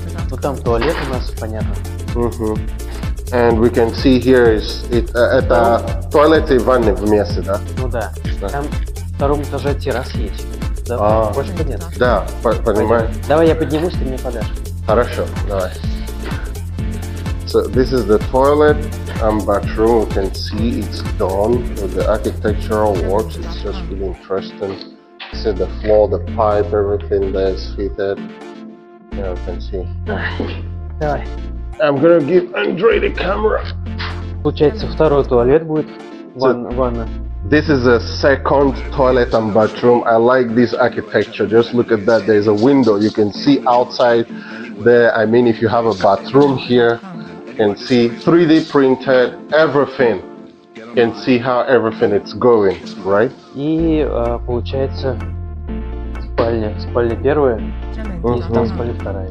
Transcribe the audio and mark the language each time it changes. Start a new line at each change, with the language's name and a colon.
Russian: Ну там туалет у нас, понятно.
English: And we can see here is
Russian: это туалет и ванны вместе, да? Ну да. Там в втором этаже террас есть. Да, хочешь подняться? Да, понимаю. Давай я поднимусь, ты мне подашь. Хорошо, давай.
English: So this is the toilet and bathroom. You can see it's done with the architectural works. It's just really interesting. See the floor, the pipe, everything there is fitted. Yeah, you can see.
Russian: Давай.
English: I'm gonna give Andre the camera.
Russian: Получается, второй туалет будет, ванна.
English: This is a second toilet and bathroom. I like this architecture. Just look at that. There's a window. You can see outside there. I mean, if you have a bathroom here, you can see 3D printed everything. You can see how everything is going, right?
Russian: И получается спальня первая, и там спальня вторая.